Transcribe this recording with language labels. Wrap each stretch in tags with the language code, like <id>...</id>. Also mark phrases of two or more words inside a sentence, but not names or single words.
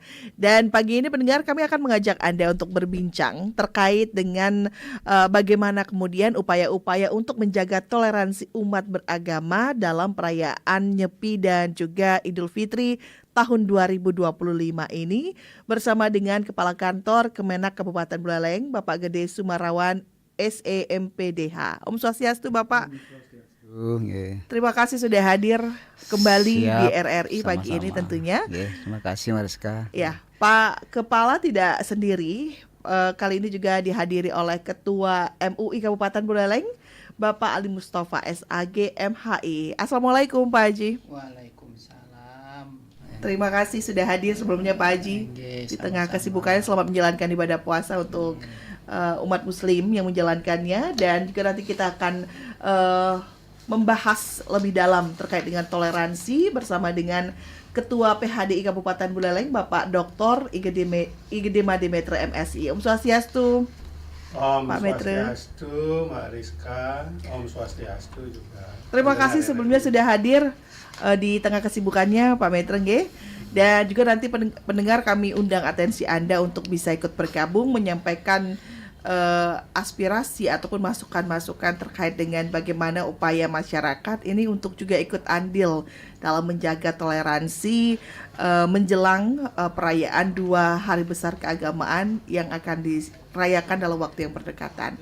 <id>Dan pagi ini pendengar, kami akan mengajak Anda untuk berbincang terkait dengan bagaimana kemudian upaya-upaya untuk menjaga toleransi umat beragama dalam perayaan Nyepi dan juga Idul Fitri tahun 2025 ini bersama dengan Kepala Kantor Kemenak Kabupaten Buleleng, Bapak Gede Sumarawan SEMPDH.</id> <sa>ॐ स्वस्त्यस्तु Bapak.</sa> <id>Terima kasih sudah hadir kembali di RRI sama-sama. Pagi ini tentunya. Terima kasih Mariska. Ya, Pak Kepala tidak sendiri. Kali ini juga dihadiri oleh Ketua MUI Kabupaten Buleleng, Bapak Ali Mustafa SAG MHI. Assalamualaikum Pak Haji. Waalaikumsalam. Terima kasih sudah hadir sebelumnya Pak Haji di tengah kesibukannya selamat menjalankan ibadah puasa untuk umat muslim yang menjalankannya. Dan juga nanti kita akan membahas lebih dalam terkait dengan toleransi bersama dengan Ketua PHDI Kabupaten Buleleng, Bapak Dr. Igede Demetre MSI.</id> <sa>ॐ स्वस्त्यस्तु.</sa> <id>Om Pak Metre.</id> <sa>Swastiastu, Mbak Rizka, ॐ स्वस्त्यस्तु juga.</sa> <id>Terima kasih sebelumnya sudah hadir di tengah kesibukannya Pak Metre nggih. Dan juga nanti pendengar kami undang atensi Anda untuk bisa ikut bergabung menyampaikan aspirasi ataupun masukan-masukan terkait dengan bagaimana upaya masyarakat ini untuk juga ikut andil dalam menjaga toleransi menjelang perayaan 2 hari besar keagamaan yang akan dirayakan dalam waktu yang berdekatan.</id>